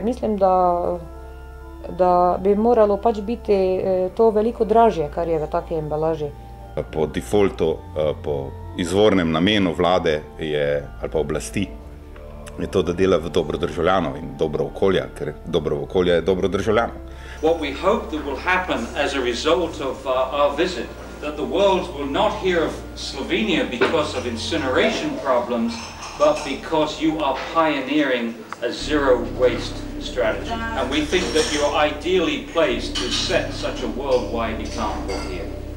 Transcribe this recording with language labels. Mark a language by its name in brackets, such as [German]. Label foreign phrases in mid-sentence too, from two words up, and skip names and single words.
[Slovenian] Mislim, da bi moralo pač biti to veliko dražje, kar je v taki embalaži. Po defaultu, po izvornem namenu vlade ali pa oblasti je to, da dela v dobro državljanov in dobro okolja, ker dobro okolje je dobro državljanov. [English] What we hope that will happen as a result of our visit, that the world will not hear of Slovenia because of incineration problems, but because you are pioneering a zero waste strategy. And we think that you're ideally placed to set such a worldwide example here.